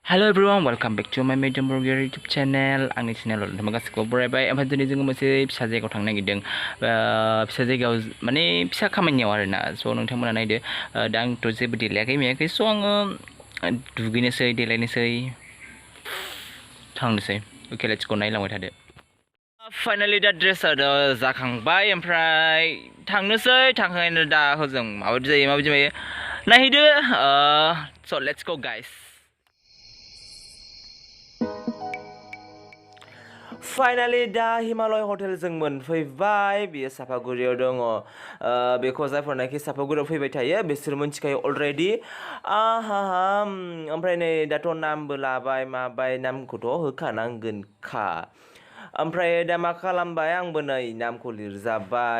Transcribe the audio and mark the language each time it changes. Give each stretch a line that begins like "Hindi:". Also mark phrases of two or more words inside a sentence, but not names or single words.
English: Hello everyone, welcome back to my Mediyon Borgoary YouTube channel.
Bodo: आंनि चेनेलाव नोंथांमोन गासैखौबो बरायबाय। ओमफ्राय दिनै जोङो मोनसे फिसा जायगायाव थांनो नागिरदों। फिसा जायगायाव माने फिसा खामानियाव आरोना। स' नोंथांमोना नायदो। दा आंथ' जेबो देलायाखै मायाखै। स' आङो दुगैनोसै, देलायनोसै, थांनोसै।
English: Okay, let's go
Bodo: नायलांबाय थादो। Finally दा ड्रेसआ जाखांबाय ओमफ्राय थांनोसै थांखांनायनि दा हजों माबायदि जायो नायहैदो।
English: So let's go guys. Finally
Bodo: दा हिमालय हटेल जों मोनफैबाय। बियो सापागुरियाव दङ। बेखौ जायफोरनाखि सापागुरियाव फैबाय थायो बिसोर मिथिखायो अलरेडि। ओमफ्राय नै दाथ' नामबो लाबाय माबाय, नामखौथ' होखानांगोनखा। ओमफ्राय दा मा खालामबाय आंबो नै नामखौ लिरजाबाय।